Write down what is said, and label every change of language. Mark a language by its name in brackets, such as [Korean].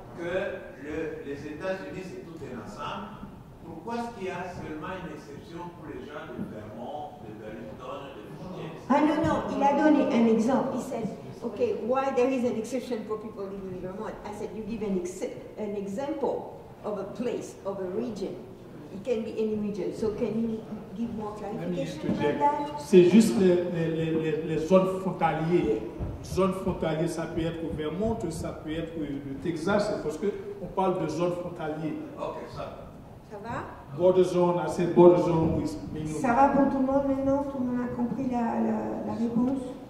[French] que les États-Unis, c'est tout un ensemble, Pourquoi est-ce qu'il y a seulement une exception pour les gens de Vermont, de Burlington, de Virginia? Ah non, non, il a donné un exemple. [English] He said, okay, why there is an exception for people living in Vermont? I said, you give an example of a place, of a region. It can be any region. So can you give more clarification about that? [French] C'est juste les zones frontalières. Zone frontalière, ça peut être au Vermont, ça peut être le Texas, c'est parce qu'on parle de zones frontalières. Ok, ça. Ça va? Border zone, assez border zone, oui. Ça va pour tout le monde maintenant? Tout le monde a compris la réponse?